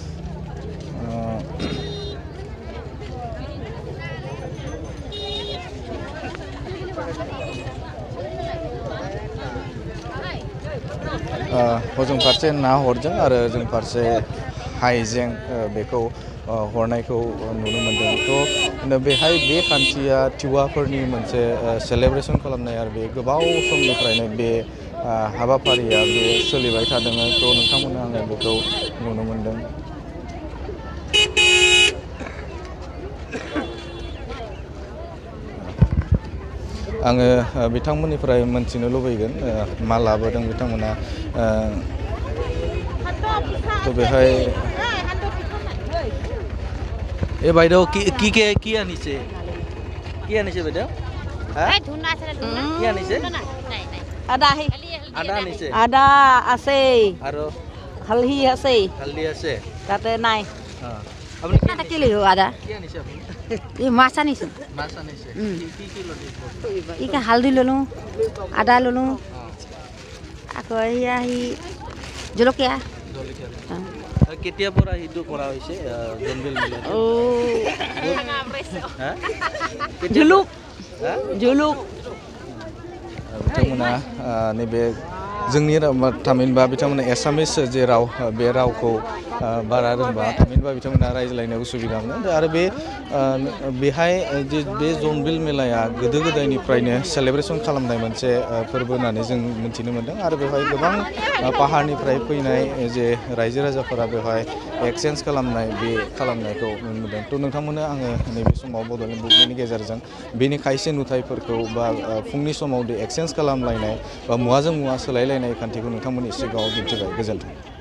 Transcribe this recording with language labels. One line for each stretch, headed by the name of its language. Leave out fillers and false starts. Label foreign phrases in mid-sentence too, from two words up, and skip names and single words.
Bodo: हजों फारसे ना हरदों आरो जों फारसे हाइजें बेखौ हरनायखौ नुनो मोन्दों थ' बेहाय बे खान्थिया टिवाफोरनि मोनसे सेलेब्रेसन खालामनाय आरो बे गोबाव समनिफ्रायनो बे हाबाफारिया बे सोलिबाय थादों थ' नोंथांमोना आङो बेखौ नुनो मोन्दों आङो बिथांमोननिफ्राय मोनथिनो लुबैगोन मा लाबोदों बिथांमोना थ' बेहाय
Assamese: বাইদেউ কি আনিছে বাইদেউ কি আনিছে আদা আনিছে আদা আছে আৰু হালধি আছে তাতে নাই আপুনি কি লিখো আদা কি আনিছে আপুনি এই মাছ আনিছো কি হালধি ল'লোঁ আদা ল'লোঁ আকৌ আহি জলকীয়া কেতিয়াৰ পৰা সেইটো কৰা হৈছে জনবিল মেলা জুলুক
Bodo: बिथांमोना नैबे जोंनि थामहिनबा बिथांमोना एसामिस जे राव बे रावखौ बारा रोंबा थामहिनबा बिथांमोना रायज्लायनो उसुबिदा मोनो आरो बेहाय बे जनबिल मेलाया गोदो गोदायनिफ्रायनो सेलेब्रेसन खालामनाय मोनसे फोरबो होननानै जों मिथिनो मोन्दों आरो बेवहाय गोबां पाहारनिफ्राय फैनाय जे रायजो राजाफोरा बेवहाय एक्सचेन्ज खालामनाय बे खालामनायखौ नुनो मोन्दों थ' नोंथांमोना आङो नैबे समाव बड'लेण्ड बुब्लिनि गेजेरजों बेनि खायसे नुथायफोरखौ बा फुंनि समाव एक्सचेन्ज खालामलायनाय बा मुवाजों मुवा सोलायलायनाय खान्थिखौ नोंथांमोननि सिगाङाव दिन्थिबाय गोजोन्थों।